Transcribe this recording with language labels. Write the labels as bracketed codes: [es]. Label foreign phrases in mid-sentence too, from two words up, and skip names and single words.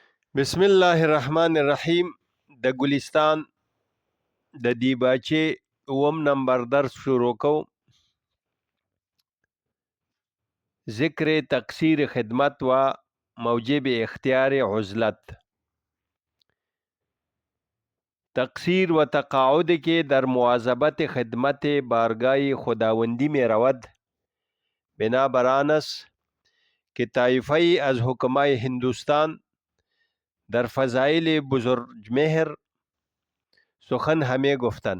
[ar] بسم الله الرحمن الرحیم. [ps] د ګلستان د دیباچې اوم نمبر درس شروع کو. [fa] ذکر تقصیر خدمت و موجب اختیار عزلت. تقصیر و تقاعد که در مواظبت خدمت بارگاه خداوندی می رود بنابر آن است که طایفه از حکمای هندوستان در فضائل بزرگمهر سخن همه گفتند.